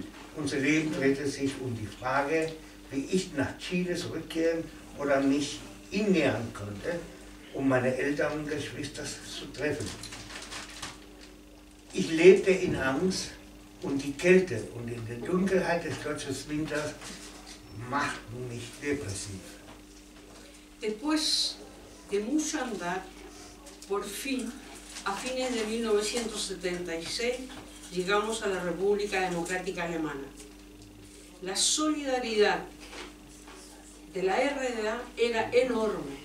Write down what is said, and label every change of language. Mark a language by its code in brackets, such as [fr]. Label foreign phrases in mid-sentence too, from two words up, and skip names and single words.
[de] Unser Leben drehte sich um die Frage, wie ich nach Chile zurückkehren oder mich innähern konnte, um meine Eltern und Geschwister zu treffen. Ich lebte in Angst und die Kälte und in der Dunkelheit des deutschen Winters machten mich depresiv. [es] Después de mucho andar, por fin, a fines de 1976, llegamos a la República Democrática Alemana. La solidaridad de la RDA era enorme.